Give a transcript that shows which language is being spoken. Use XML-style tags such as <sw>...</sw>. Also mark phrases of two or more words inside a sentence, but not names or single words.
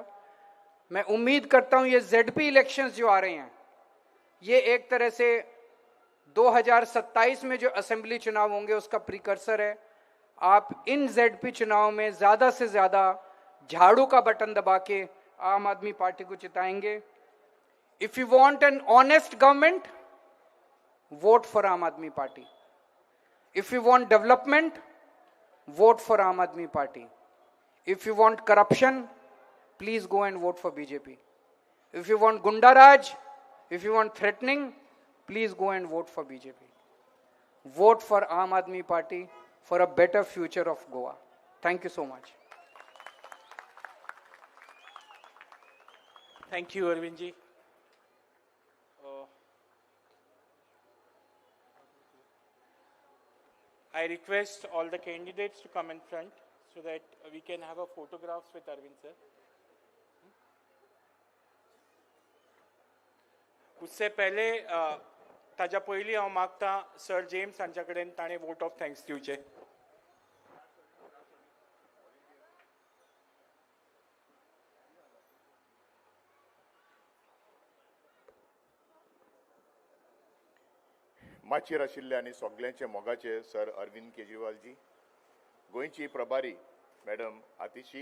<hi>मैं उम्मीद करता हूं ये जेडपी इलेक्शंस जो आ रहे हैं ये एक तरह से 2027 में जो असेंबली चुनाव होंगे उसका प्रीकर्सर है। आप इन जेडपी चुनाव में ज्यादा से ज्यादा झाड़ू का बटन दबा के आम आदमी पार्टी को जिताएंगे।</hi> <en>if you want an honest government, vote for Aam Aadmi Party. if you want development, vote for Aam Aadmi Party. If you want corruption, please go and vote for BJP. If you want Gunda Raj, if you want threatening, please go and vote for BJP. Vote for Aam Aadmi Party for a better future of Goa. Thank you so much. Thank you, Arvind ji. I request all the candidates to come in front so that we can have a photographs with Arvind sir.</en> <hi>उससे पहले</hi> <kok>ताज्या पयलीं हांव मागता सर जेम्स हांच्या कडेन ताणें</kok> <en>vote of thanks</en> <kok>दिवचे. माचयेर आशिल्ले आनी सगळ्यांचे मोगाचे सर अरविंद केजरीवाल जी, गोंयची प्रभारी मॅडम आतिशी,</kok>